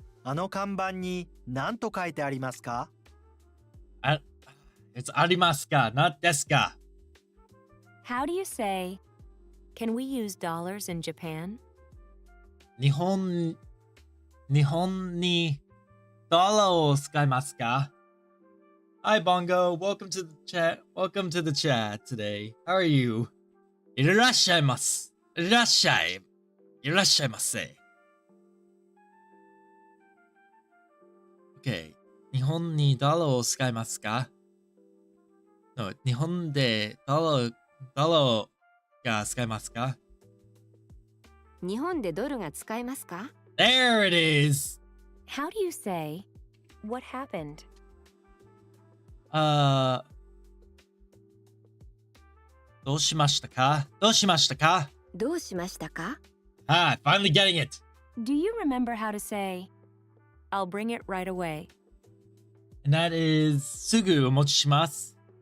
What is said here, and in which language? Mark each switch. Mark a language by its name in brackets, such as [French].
[Japanese] あの看板に何と書いてありますか？ [English] It's ありますか, not ですか. How do you say, can we use dollars in Japan? [Japanese] 日本にドラを使いますか? [English] Hi Bongo, welcome to the chat. Welcome to the chat today. How are you? [Japanese] いらっしゃいます。いらっしゃいませ。 [English] Okay. [Japanese] 日本にドルを使いますか? [English] No, [Japanese] 日本でドルが使いますか? 日本でドルが使えますか？ [English] There it is! How do you say, what happened? [Japanese] どうしましたか?どうしましたか? どうしましたか？ [English] Ah, finally getting it! Do you remember how to say, I'll bring it right away? And that is [Japanese] すぐお持ちします。